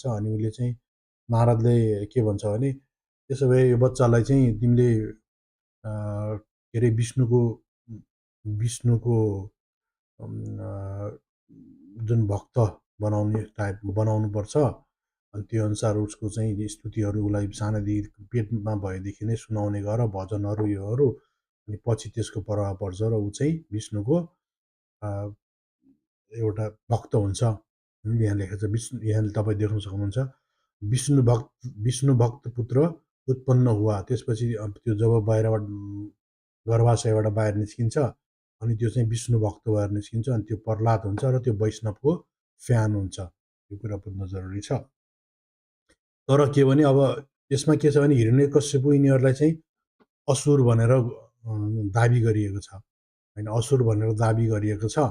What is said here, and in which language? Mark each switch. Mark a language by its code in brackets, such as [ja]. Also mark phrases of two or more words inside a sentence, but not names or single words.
[ne] अनि उसले चाहिँ नारदले के भन्छ भने त्यसो भए यो बच्चालाई चाहिँ तिमीले के अरे विष्णुको जुन भक्त बनाउनुपर्छ, अनि त्यो अनुसार उसको चाहिँ स्तुतिहरू उसलाई सानैदेखि पेटमा भएदेखि नै सुनाउने गर, भजनहरू योहरू, अनि पछि त्यसको प्रभाव पर्छ र ऊ चाहिँ विष्णुको एउटा भक्त हुन्छ। यहाँ लेखेको छ यहाँ तपाईँ देख्न सक्नुहुन्छ [hi] विष्णु भक्त पुत्र उत्पन्न हुआ। [ne] त्यसपछि त्यो जब बाहिरबाट गर्भाशयबाट बाहिर निस्किन्छ अनि त्यो चाहिँ विष्णु भक्त भएर निस्किन्छ, अनि त्यो प्रह्लाद हुन्छ र त्यो वैष्णवको फ्यान हुन्छ। यो कुरा बुझ्न जरुरी छ। तर के भने अब यसमा के छ भने हिरण्यकश्यपु यिनीहरूलाई चाहिँ असुर भनेर दाबी गरिएको छ होइन, असुर भनेर दाबी गरिएको छ।